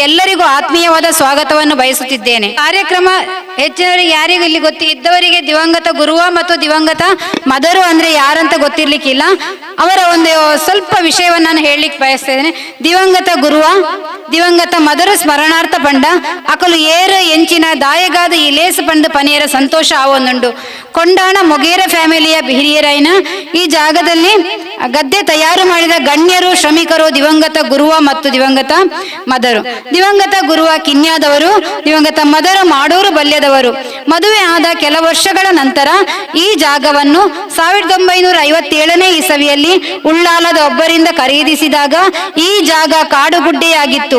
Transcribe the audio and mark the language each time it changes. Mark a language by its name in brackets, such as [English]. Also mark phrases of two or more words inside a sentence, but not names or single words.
[Kannada] ಎಲ್ಲರಿಗೂ ಆತ್ಮೀಯವಾದ ಸ್ವಾಗತವನ್ನು ಬಯಸುತ್ತಿದ್ದೇನೆ. ಕಾರ್ಯಕ್ರಮ ಹೆಚ್ಚಿನವರಿಗೆ ಯಾರಿಗೂ ಇಲ್ಲಿ ಇದ್ದವರಿಗೆ ದಿವಂಗತ ಗುರುವ ಮತ್ತು ದಿವಂಗತ ಮದರು ಅಂದ್ರೆ ಯಾರಂತ ಗೊತ್ತಿರ್ಲಿಕ್ಕಿಲ್ಲ. ಅವರ ಒಂದು ಸ್ವಲ್ಪ ವಿಷಯವನ್ನು ನಾನು ಹೇಳಲಿಕ್ಕೆ ಬಯಸ್ತೇನೆ. [Tulu] ದಿವಂಗತ ಗುರುವ ದಿವಂಗತ ಮದರು ಸ್ಮರಣಾರ್ಥ ಪಂಡ ಅಕಲು ಏರು ಎಂಚಿನ ದಾಯಗಾದ ಈ ಲೇಸು ಪಂಡು ಪನಿಯರ ಸಂತೋಷ ಆವೊಂದುಂಡು. [Kannada] ಕೊಂಡಾಣ ಮೊಗೇರ ಫ್ಯಾಮಿಲಿಯ ಹಿರಿಯರೈನ ಈ ಜಾಗದಲ್ಲಿ ಗದ್ದೆ ತಯಾರು ಮಾಡಿದ ಗಣ್ಯರು ಶ್ರಮಿಕರು ದಿವಂಗತ ಗುರುವ ಮತ್ತು ದಿವಂಗತ ಮದರು. ದಿವಂಗತ ಗುರುವ ಕಿನ್ಯಾದವರು, ದಿವಂಗತ ಮದರು ಮಾಡೂರು ಬಲ್ಯದವರು. ಮದುವೆ ಆದ ಕೆಲ ವರ್ಷಗಳ ನಂತರ ಈ ಜಾಗವನ್ನು 1957ನೇ ಇಸವಿಯಲ್ಲಿ ಉಳ್ಳಾಲದ ಒಬ್ಬರಿಂದ ಖರೀದಿಸಿದಾಗ ಈ ಜಾಗ ಕಾಡುಗುಡ್ಡೆಯಾಗಿತ್ತು.